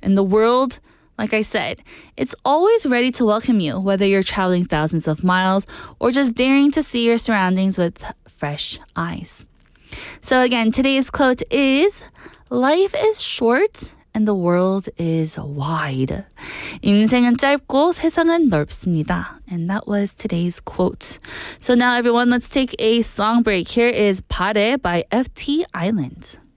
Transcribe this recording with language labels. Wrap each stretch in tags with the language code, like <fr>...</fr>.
<en>And the world, like I said, it's always ready to welcome you, whether you're traveling thousands of miles or just daring to see your surroundings with fresh eyes. So again, today's quote is, "Life is short and the world is wide."</en> <ko>인생은 짧고 세상은 넓습니다.</ko> <en>And that was today's quote. So now everyone, let's take a song break. Here is Pare by FT Island.</en>